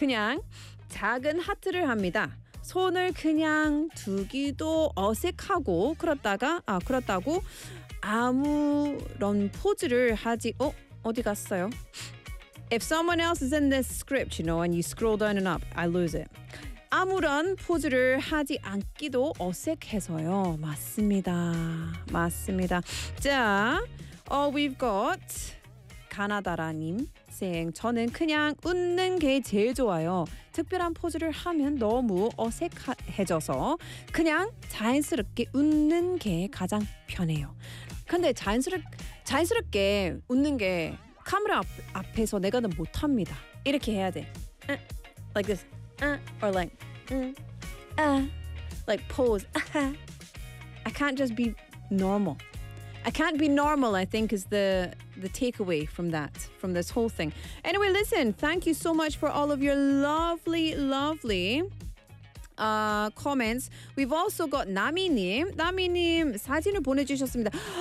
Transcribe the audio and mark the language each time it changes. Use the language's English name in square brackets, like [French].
[Korean] 그냥 작은 하트를 합니다. 손을 그냥 두기도 어색하고 그렇다고 아무런 포즈를 하지. 어? 어디 갔어요? [English] If someone else is in this script, you know, and you scroll down and up, I lose it. [Korean] 아무런 포즈를 하지 않기도 어색해서요. 맞습니다. 맞습니다. 자, [English] we've got [Korean] 가나다라님 [English] saying, [Korean] 저는 그냥 웃는 게 제일 좋아요. 특별한 포즈를 하면 너무 어색해져서 그냥 자연스럽게 웃는 게 가장 편해요. 근데 자연스럽게 웃는 게 카메라 앞에서 내가는 못합니다. 이렇게 해야 돼. [English] Like this. Or like. Like pose. I can't just be normal. I can't be normal, I think, is the takeaway from that, from this whole thing. Anyway, listen, thank you so much for all of your lovely, lovely comments. [Korean] We've also got 나미님. 나미님 사진을 보내주셨습니다.